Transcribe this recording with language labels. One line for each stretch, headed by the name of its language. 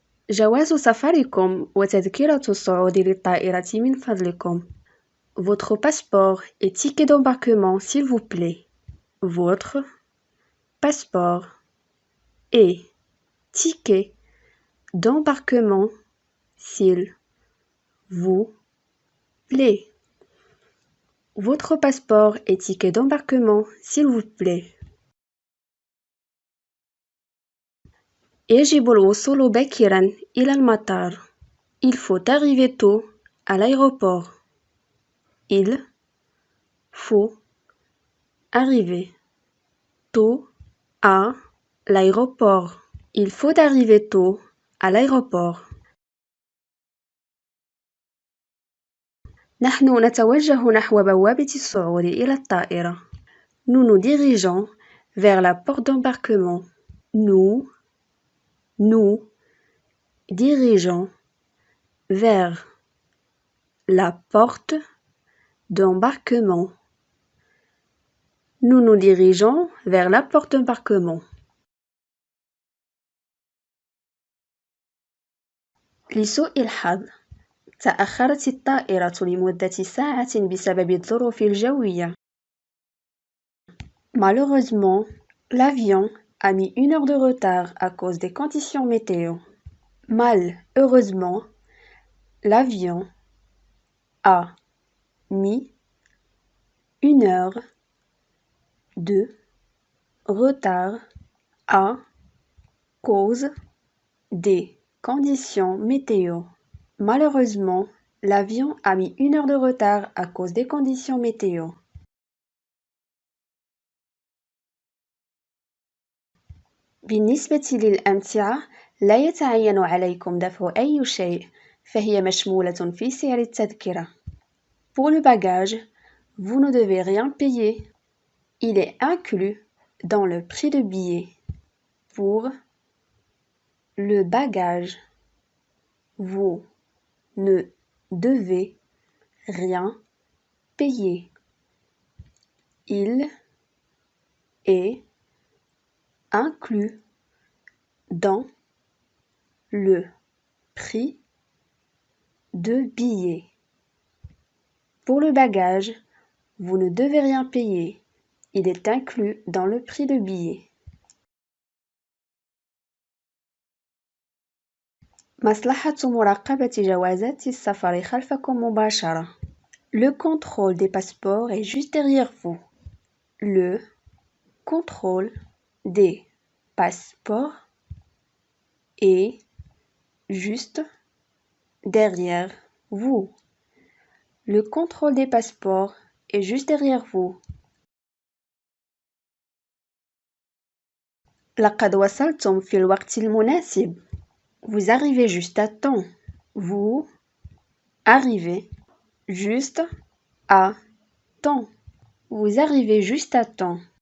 Arabic: جواز سفركم وتذكرة الصعود للطائرة من فضلكم.
French: Votre passeport et ticket d'embarquement, s'il vous plaît. Votre passeport et ticket d'embarquement, s'il vous plaît. Votre passeport et ticket d'embarquement, s'il vous plaît.
Arabic: يجب الوصول باكرا إلى المطار.
French: Il faut arriver tôt à l'aéroport. Il faut arriver tôt à l'aéroport. Il faut arriver tôt à l'aéroport.
Arabic: نحن نتوجه نحو بوابة الصعود إلى الطائرة.
French: Nous nous dirigeons vers la porte d'embarquement. Nous dirigeons vers la porte d'embarquement. Nous nous dirigeons vers la porte d'embarquement.
Arabic: لسوء الحظ تأخرت الطائرة لمدة ساعة بسبب الظروف الجوية.
French: Malheureusement, l'avion a mis 1 heure de retard à cause des conditions météo. Malheureusement, l'avion a mis 1 heure de retard à cause des conditions météo. Malheureusement, l'avion a mis 1 heure de retard à cause des conditions météo.
Arabic: بالنسبة للأمتعة، لا يتعين عليكم دفع أي شيء، فهي مشمولة في سعر التذكرة.
French: Pour le bagage, vous ne devez rien payer. Il est inclus dans le prix de billet. Pour le bagage, vous ne devez rien payer. Il est inclus dans le prix de billet. Pour le bagage, vous ne devez rien payer. Il est inclus dans le prix de billet.
Arabic: مصلحة مراقبة جوازات السفر خلفكم مباشرة.
French: Le contrôle des passeports est juste derrière vous. Le contrôle des passeports est juste derrière vous. Le contrôle des passeports est juste derrière vous.
Arabic: لقد وصلتم في الوقت المناسب.
French: Vous arrivez juste à temps. Vous arrivez juste à temps. Vous arrivez juste à temps.